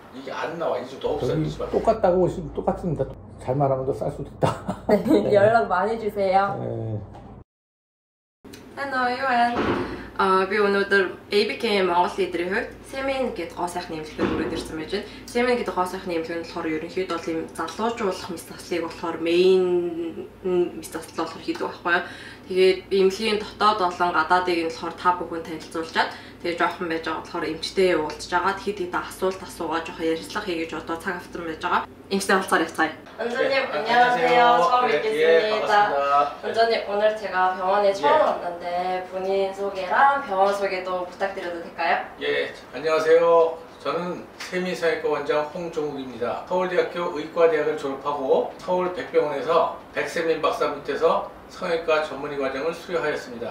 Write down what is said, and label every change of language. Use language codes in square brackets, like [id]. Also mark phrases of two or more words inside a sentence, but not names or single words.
[ko] 이게 안 나와. 이제 더 없어요. 똑같다고 오시면 똑같습니다. 잘 말하면 더 쌀 수도 있다. 네, 연락 많이 주세요. 네. [en] Hello everyone. [mn] Би өнөөдөр ABK Монгол лидерийн хувьд Semin гэдэг гоо сайхны эмнэлгээр хүрээд ирсэн байж байна. Semin гэдэг гоо сайхны эмнэлэг нь болохоор ерөнхийдөө бол ийм залуужуулах мэс заслыг болохоор main мэс засал болохоор хийдэг байхгүй юу. Тэгээд эмнэлгийн дотоод болон гадаадыг нь болохоор та бүхэн танилцуулчаад тэгээд жоохон байж байгаа болохоор эмчтэй уулзж байгаа. хэд асуулт асуугаа жоохон ярилцлага хийгээж одоо цаг автсан байж байгаа. эмчтэй уулзаар явцгаая. [ko] 원장님 안녕하세요. 처음 뵙겠습니다. 원장님 오늘 제가 병원에 처음 왔는데 본인 소개랑 병원 소개도 부탁드려도 될까요? 예, 안녕하세요. 저는 세미성형외과 원장 홍종욱입니다. 서울대학교 의과대학을 졸업하고 서울 백병원에서 백세민 박사 밑에서 성형외과 전문의 과정을 수료하였습니다.